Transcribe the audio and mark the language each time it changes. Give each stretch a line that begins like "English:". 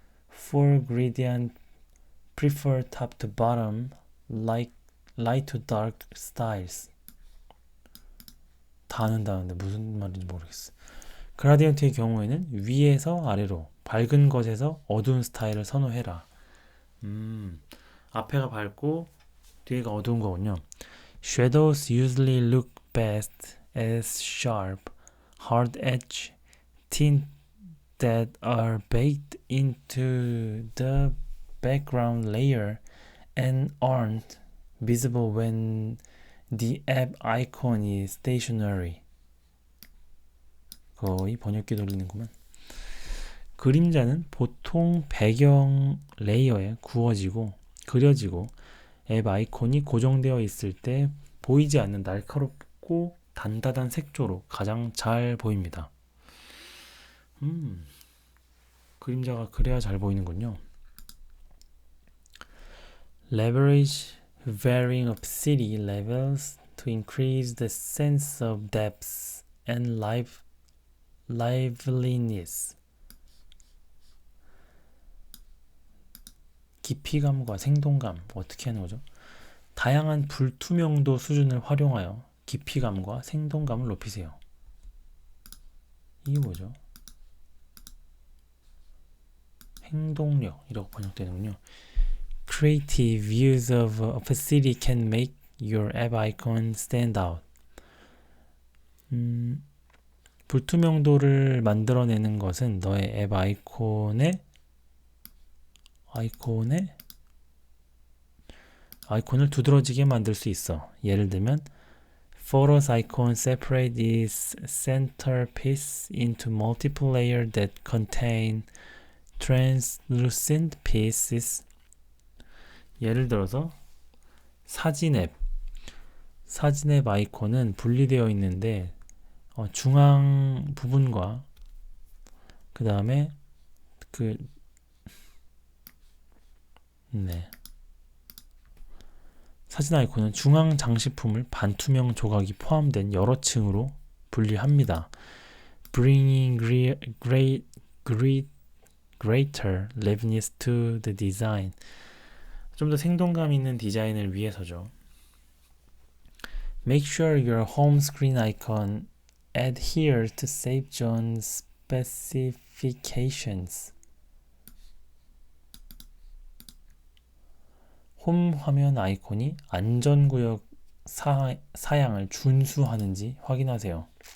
English: For gradient prefer top to bottom like light to dark styles.
Korean: 다 아는다는데 무슨 말인지 모르겠어. 그라디언트의 경우에는 위에서 아래로 밝은 것에서 어두운 스타일을 선호해라. 앞에가 밝고 뒤에가 어두운 거군요.
English: Shadows usually look best as sharp, hard edge tint that are baked into the background layer and aren't visible when the app icon is stationary.
Korean: 거의 번역기 돌리는구만. 그림자는 보통 배경 레이어에 그려지고 앱 아이콘이 고정되어 있을 때 보이지 않는 날카롭고 단단한 색조로 가장 잘 보입니다. 그림자가 그래야 잘 보이는군요.
English: Leverage varying opacity levels to increase the sense of depth and liveliness.
Korean: 깊이감과 생동감 어떻게 하는 거죠? 다양한 불투명도 수준을 활용하여 깊이감과 생동감을 높이세요. 이게 뭐죠? 행동력이라고 번역되는군요.
English: Creative use of opacity can make your app icon stand out.
Korean: 불투명도를 만들어내는 것은 너의 앱 아이콘을 두드러지게 만들 수 있어. 예를 들면
English: Photos icon separate its centerpiece into multiple layers that contain translucent pieces.
Korean: 예를 들어서 사진 앱 아이콘은 분리되어 있는데 중앙 부분과 그 다음에 사진 아이콘은 중앙 장식품을 반투명 조각이 포함된 여러 층으로 분리합니다.
English: Bringing greater liveliness to the design.
Korean: 좀 더 생동감 있는 디자인을 위해서죠.
English: Make sure your home screen icon adheres to safe zone specifications.
Korean: 홈 화면 아이콘이 안전구역 사양을 준수하는지 확인하세요.